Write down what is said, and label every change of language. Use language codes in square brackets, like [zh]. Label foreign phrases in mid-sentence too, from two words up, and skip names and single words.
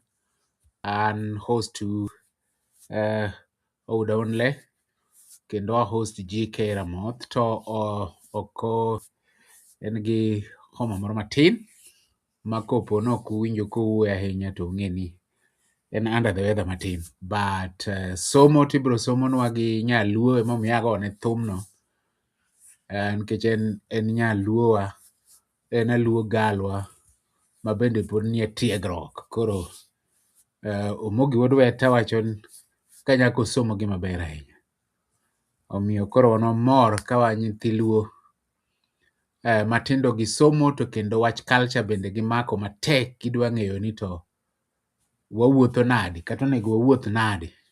[luo] An host to Ouda Onle, kendo a host GK Ramoth, to oko en gi homa moro matin ma kopo no kuwinjo kowuoyo ahinya to ung'e ni en [en] under the weather [luo] matin, but somo tibro somonwa gi nyaluo emomiyo agone thumno, nikech en nyaluowa, en aluo galwa ma bende pod nie tiegruok. Koro Omogi wuod Weta wacho ka nyako somo gi maber ahinya, omiyo koro nomor ka wa nyithi luo matindo gi somo, to kendo wach culture bende gimako matek, gidwa ng'eyo ni to wawuotho nade kata onego wawuoth nade